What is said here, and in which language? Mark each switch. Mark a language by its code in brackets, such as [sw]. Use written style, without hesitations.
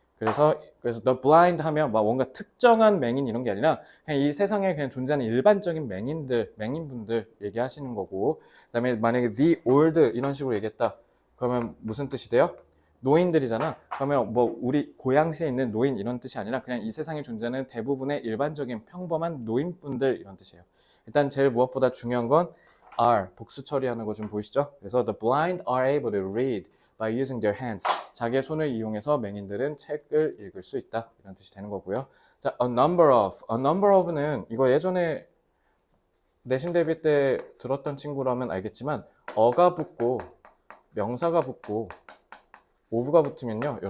[ko] 그래서 the blind 하면 막 뭔가 특정한 맹인 이런 게 아니라 그냥 이 세상에 그냥 존재하는 일반적인 맹인분들 얘기하시는 거고, 그다음에 만약에 the old 이런 식으로 얘기했다. 그러면 무슨 뜻이 돼요? 노인들이잖아. 그러면 뭐 우리 고양시에 있는 노인 이런 뜻이 아니라 그냥 이 세상에 존재하는 대부분의 일반적인 평범한 노인분들 이런 뜻이에요. 일단 제일 무엇보다 중요한 건 are 복수 처리하는 거 좀 보이시죠? 그래서 [en] the blind are able to read by using their hands. [ko] 자기의 손을 이용해서 맹인들은 책을 읽을 수 있다. 이런 뜻이 되는 거고요. 자, a number of는 이거 예전에 내신 대비 때 들었던 친구라면 알겠지만 어가 붙고 명사가 붙고 of가 붙으면요.